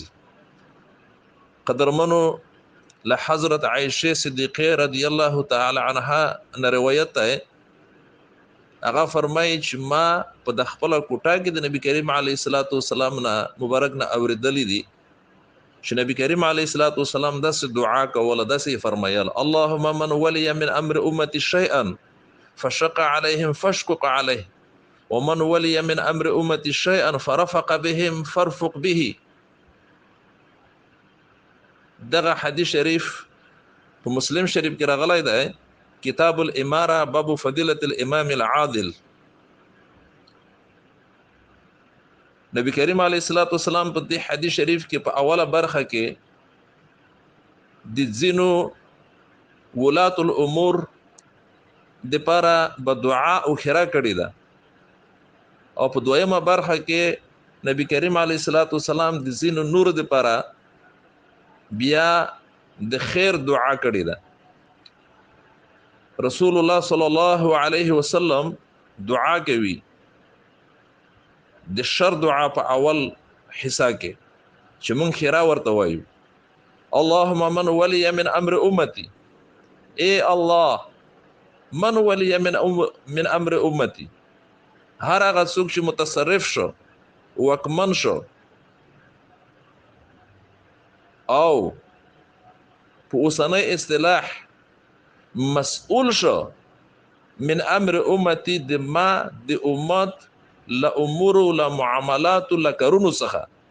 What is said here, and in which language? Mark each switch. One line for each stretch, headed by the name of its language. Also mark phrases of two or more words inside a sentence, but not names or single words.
Pashto: قدرمنو له حضرت عائشه صدیقه
Arabic: رضی الله تعالی عنها
Pashto: ان روایت ده، هغه فرمایي چې ما په د خپل کوټه کې د نبی کریم
Arabic: علیه الصلاۃ والسلام
Pashto: نه مبارک نه اوریدلې دي چې نبی کریم
Arabic: علیه الصلاۃ والسلام
Pashto: داسې دعا کوله، داسې فرمایل:
Arabic: اللهم من ولي من امر امتي شيئا فشق عليهم فاشقق عليه ومن ولي من امر امتي شيئا فرفق بهم فارفق به.
Pashto: دغه حدیث شریف په مسلم شریف کې راغلی دی،
Arabic: کتاب الاماره باب فضیلة الامام العادل.
Pashto: نبی کریم
Arabic: علیه الصلاۃ والسلام
Pashto: په دې حدیث شریف کې په اوله برخه کې د ځینو
Arabic: ولات الامور
Pashto: د پاره په دعا او خیره کړی ده، او په دویمه برخه کې نبی کریم
Arabic: علیه الصلاۃ والسلام
Pashto: د ځینو نور د پاره بیا د خیر دعا کړی ده. رسول الله
Arabic: صلی الله علیه وسلم
Pashto: دعا کوي د شر دعا په اول حصہ کې چې مونږ خیره ورته وایو:
Arabic: اللهم من ولي من امر امتي، اے الله من ولي من امر امتي،
Pashto: هر هغه څوک چې متصرف شو وکمن شو او په اوسنۍ اصطلاح مسؤول شو
Arabic: من امر امتي
Pashto: د ما د امت لا امور لا معاملات لا کارونو څخه،